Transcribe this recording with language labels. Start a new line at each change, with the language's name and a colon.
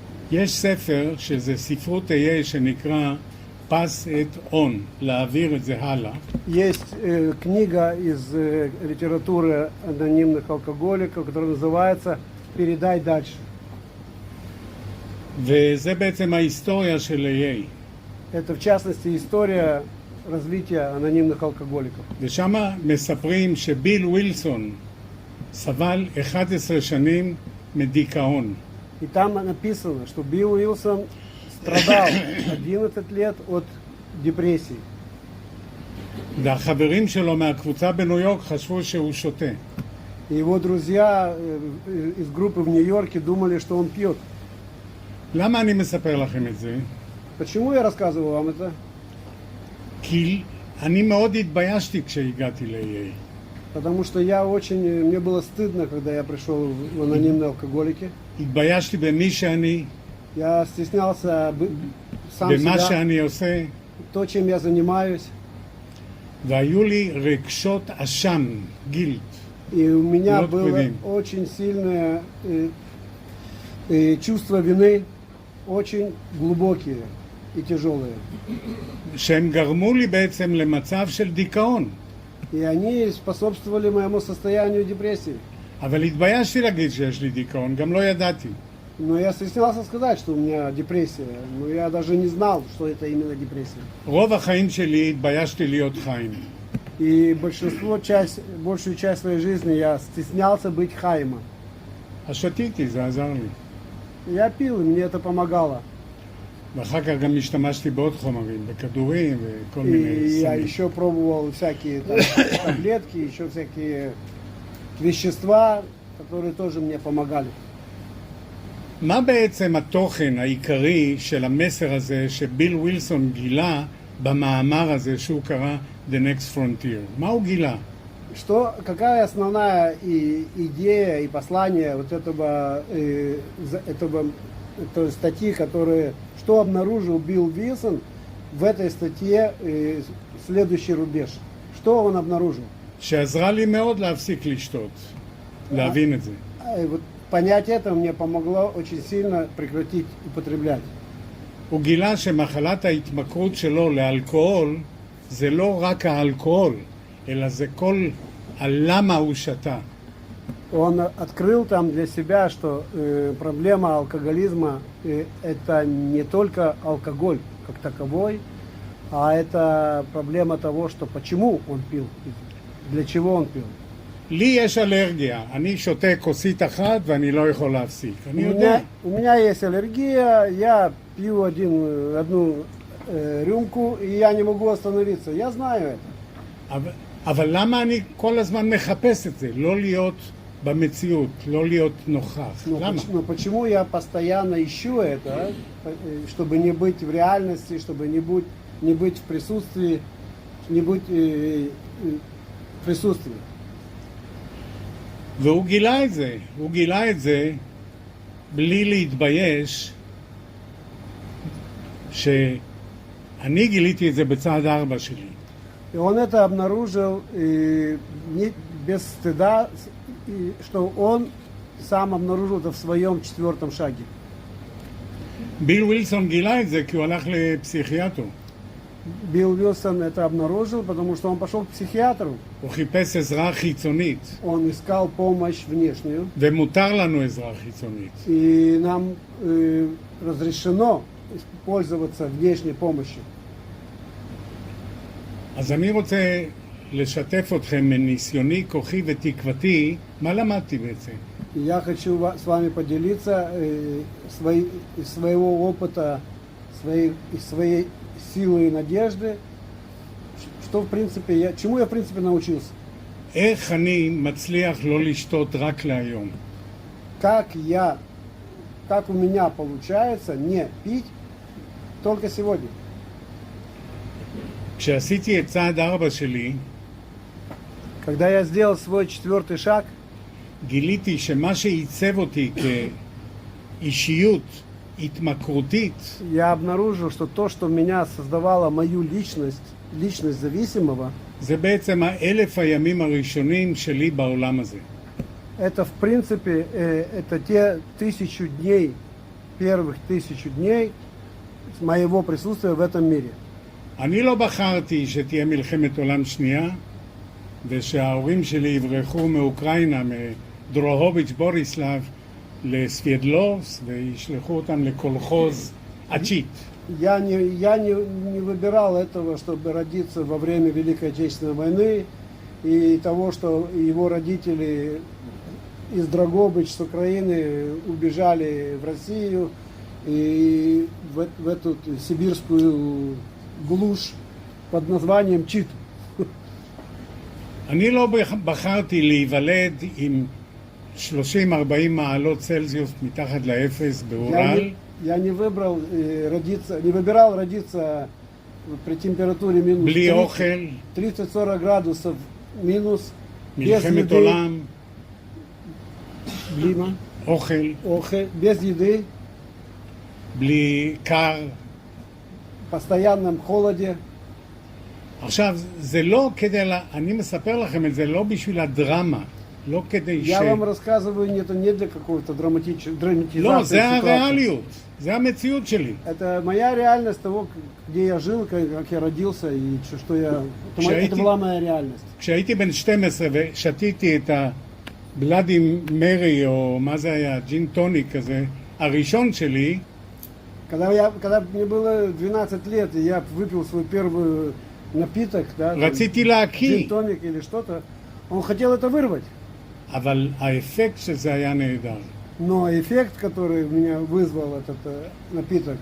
Hebrew: יש ספר שזה ספרות תהיה שנקרא
English: Pass it on,
Hebrew: להעביר את זה הלאה.
Russian: Есть книга из литературы анонимных алкоголиков, которая называется «Передай дальше».
Hebrew: וזה בעצם ההיסטוריה של AA.
Russian: Это, в частности, история развития анонимных алкоголиков.
Hebrew: ושם מספרים שביל ווילסון סבל 11 שנים מדיכאון.
Russian: И там написано, что Билл Уилсон страдал 11 лет от депрессии.
Hebrew: והחברים שלו מהקבוצה בניו יורק חשבו שהוא שותה.
Russian: И его друзья из группы в Нью-Йорке думали, что он пьет.
Hebrew: למה אני מספר לכם את זה?
Russian: Почему я рассказываю вам это?
Hebrew: כי אני מאוד התביישתי כשהגעתי ל-AA.
Russian: Потому что мне было стыдно, когда я пришел в анонимные алкоголики.
Hebrew: התביישתי במי שאני,
Russian: Я стеснялся сам
Hebrew: במה שאני עושה,
Russian: то, чем я занимаюсь. והיו לי רגשות אשם, גילט. И у меня Вот было блин. очень сильное чувство вины, очень глубокие и тяжелые.
Hebrew: שהם גרמו לי בעצם למצב של דיכאון.
Russian: И они способствовали моему состоянию депрессии.
Hebrew: אבל התביישתי להגיד שיש לי דיכאון, גם לא ידעתי.
Russian: Но я стеснялся сказать, что у меня депрессия. Но я даже не знал, что это именно депрессия.
Hebrew: רוב החיים שלי התביישתי להיות חיים.
Russian: И большую часть своей жизни я стеснялся быть Хаима.
Hebrew: אז שתיתי, זה עזר לי.
Russian: Я пил, и мне это помогало.
Hebrew: ואחר כך גם השתמשתי בעוד חומרים, בכדורים וכל מיני
Russian: И я
Hebrew: סמים.
Russian: еще пробовал всякие там, таблетки, еще всякие вещества, которые тоже мне помогали.
Hebrew: מה בעצם התוכן העיקרי של המסר הזה שביל ווילסון גילה במאמר הזה שהוא קרא
English: The Next Frontier?
Hebrew: מה הוא גילה?
Russian: Какая основная идея и послание вот этой статьи, что обнаружил Билл Уилсон в этой статье «Следующий рубеж»? Что он обнаружил?
Hebrew: שעזרה לי מאוד להפסיק לשתות, להבין את זה.
Russian: Вот понять это мне помогло очень сильно прекратить употреблять.
Hebrew: הוא גילה שמחלת ההתמכרות שלו לאלכוהול זה לא רק האלכוהול, אלא זה כל הלמה הוא שתה.
Russian: Он открыл там для себя, что проблема алкоголизма это не только алкоголь как таковой, а это проблема того, что почему он пил, для чего он пил.
Hebrew: לי יש אלרגיה, אני שותה כוסית אחת ואני לא יכול להפסיק. אני יודע.
Russian: У меня есть аллергия, я пью одну рюмку, и я не могу остановиться. Я знаю это.
Hebrew: אבל למה אני כל הזמן מחפש את זה? לא להיות במציאות, לא להיות נוכח. למה?
Russian: Но почему я постоянно ищу это, чтобы не быть в реальности, чтобы не быть в присутствии, не быть в присутствии?
Hebrew: והוא גילה את זה, הוא גילה את זה בלי להתבייש שאני גיליתי את זה בצעד 4 שלי.
Russian: И он это обнаружил без стыда, что он сам обнаружил это в своем 4 шаге.
Hebrew: ביל ווילסון גילה את זה כי הוא הלך לפסיכיאטר.
Russian: Билл Уилсон это обнаружил, потому что он пошел к психиатру.
Hebrew: הוא חיפש עזרה חיצונית.
Russian: Он искал помощь внешнюю.
Hebrew: ומותר לנו עזרה חיצונית.
Russian: И нам разрешено пользоваться внешней помощью.
Hebrew: אז אני רוצה לשתף אתכם מניסיוני, כוחי ותקוותי, מה למדתי בעצם?
Russian: Я хочу с вами поделиться из своего опыта, своей силы и надежды, что в принципе чему я в принципе научился.
Hebrew: איך אני מצליח לא לשתות רק להיום?
Russian: Как у меня получается не пить только сегодня.
Hebrew: כשעשיתי את צעד 4 שלי,
Russian: Когда я сделал свой 4-й шаг,
Hebrew: גיליתי שמה שעיצב אותי כאישיות התמכרותית,
Russian: я обнаружил, что то, что меня создавало мою личность зависимого,
Hebrew: זה בעצם 1000 הימים הראשונים שלי בעולם הזה.
Russian: это в принципе, это те 1000 дней, первых 1000 дней моего присутствия в этом мире.
Hebrew: אני לא בחרתי שתהיה מלחמת עולם שנייה ושההורים שלי יברחו מאוקראינה, מדרוהוביץ' בוריסלב לסווידלובס וישלחו אותם לקולחוז עצ'ית.
Russian: Я не выбирал этого, чтобы родиться во время Великой Отечественной войны и того, что его родители из Дрогобыч с Украины убежали в Россию и в эту сибирскую глушь под названием Чит.
Hebrew: אני לא בחרתי להיוולד עם 30-40 מעלות צלזיוס מתחת לאפס באורל.
Russian: Я не выбирал родиться при температуре минус
Hebrew: בלי אוכל,
Russian: 30-40 градусов минус, без
Hebrew: מלחמת
Russian: еды,
Hebrew: עולם, אוכל, אוכל,
Russian: без еды,
Hebrew: בלי קר.
Russian: в постоянном холоде.
Hebrew: עכשיו, זה לא כדי, אני מספר לכם את זה לא בשביל הדרמה, לא כדי
Russian: Я вам рассказываю это не для какого-то драматизации
Hebrew: לא, זה
Russian: ситуации.
Hebrew: הריאליות, זה המציאות שלי.
Russian: Это моя реальность того, где я жил, как я родился и что я... Это была моя реальность.
Hebrew: כשהייתי בן 12 ושתיתי את הבלאדי מרי, או מה זה היה, ג'ין טוניק כזה, הראשון שלי,
Russian: Когда мне было 12 лет, и я выпил свой первый напиток, да,
Hebrew: רציתי להקיא,
Russian: джин-тоник или что-то, он хотел это вырвать.
Hebrew: אבל האפקט של זה היה נהדר.
Russian: Но эффект, который меня вызвал этот напиток,